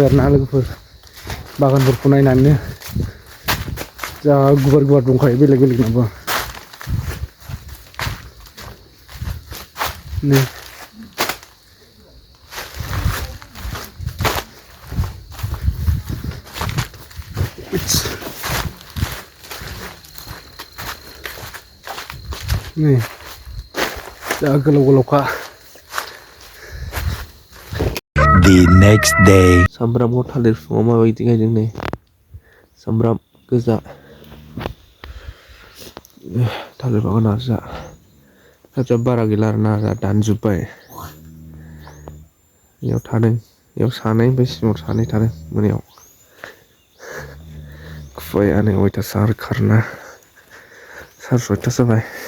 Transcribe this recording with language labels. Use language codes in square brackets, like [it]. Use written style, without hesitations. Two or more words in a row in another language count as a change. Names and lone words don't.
[brx] आरोना लोगोफोर बागानफोरखौ नायनानैनो जा गुवार गुवार दंखायो बेलेग बेलेगनाबो नै नै जा गोलाव गोलावखा [en] The next day. [brx] सामब्रामखौ थालिर बिफाङाव माबायदि गायदों नै सामब्राम गोजा थालिर बागाना जा बारा गैला आरोना जा दानजोब्बाय बेयाव थादों बेयाव सानै ओमफ्राय सिङाव सानै थादों मोनायाव खुवायानो अयथासार खारना 6:30 जाबाय